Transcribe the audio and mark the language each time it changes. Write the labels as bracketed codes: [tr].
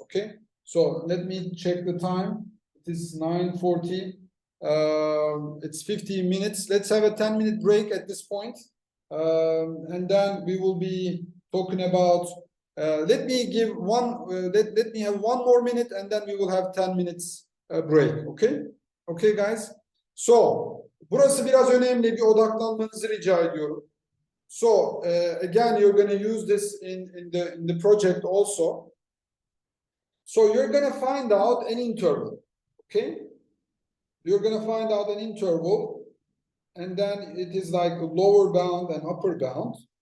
[en] Okay, so let me check the time. It is 9:40. It's 15 minutes. Let's have a 10-minute break at this point, and then we will be talking about. Let me have one more minute, and then we will have 10 minutes break. Okay, okay, guys. So [tr] burası biraz önemli. Bir odaklanmanızı rica ediyorum. [en] So again, you're going to use this in the project also. So you're going to find out an interval, okay? You're going to find out an interval, and then it is like a lower bound and upper bound.